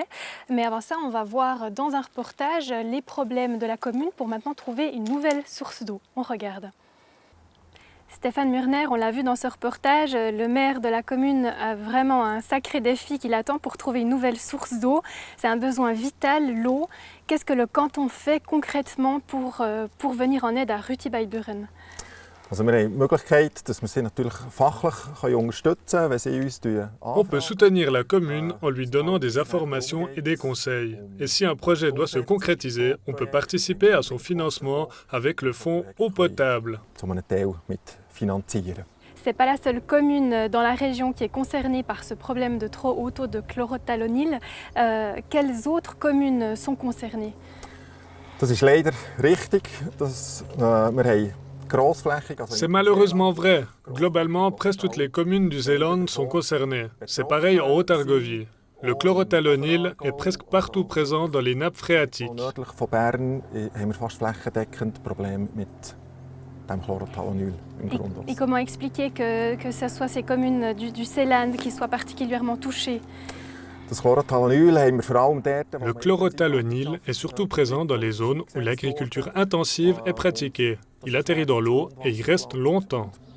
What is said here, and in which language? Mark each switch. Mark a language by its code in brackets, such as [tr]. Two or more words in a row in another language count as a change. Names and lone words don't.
[fr] Mais avant ça, on va voir dans un reportage les problèmes de la commune pour maintenant trouver une nouvelle source d'eau. On regarde. Stéphane Murner, on l'a vu dans ce reportage, le maire de la commune a vraiment un sacré défi qui l'attend pour trouver une nouvelle source d'eau. C'est un besoin vital, l'eau. Qu'est-ce que le canton fait concrètement pour venir en aide à Rutty-by-Buren? [de] Also wir haben die Möglichkeit, dass wir sie natürlich fachlich unterstützen können, wenn sie uns [fr] On peut soutenir la commune en lui donnant des informations et des conseils. Et si un projet doit se concrétiser, on peut participer à son financement avec le fonds eau potable. [de] Zu einem Teil mitfinanzieren. [fr] Ce n'est pas la seule commune dans la région qui est concernée par ce problème de trop haut taux de chlorothalonil. Quelles autres communes sont concernées? [de] Das ist leider richtig, dass wir haben. [fr] C'est malheureusement vrai. Globalement, presque toutes les communes du Zéland sont concernées. C'est pareil en Haute-Argovie. Le chlorothalonil est presque partout présent dans les nappes phréatiques. [de] Nördlich von Bern haben wir fast flächendeckend Probleme mit dem Chlorothalonil im Grundwasser. [fr] Et comment expliquer que ce soit ces communes du Seeland qui soient particulièrement touchées? Le chlorothalonil est surtout présent dans les zones où l'agriculture intensive est pratiquée. Il atterrit dans l'eau et y reste longtemps.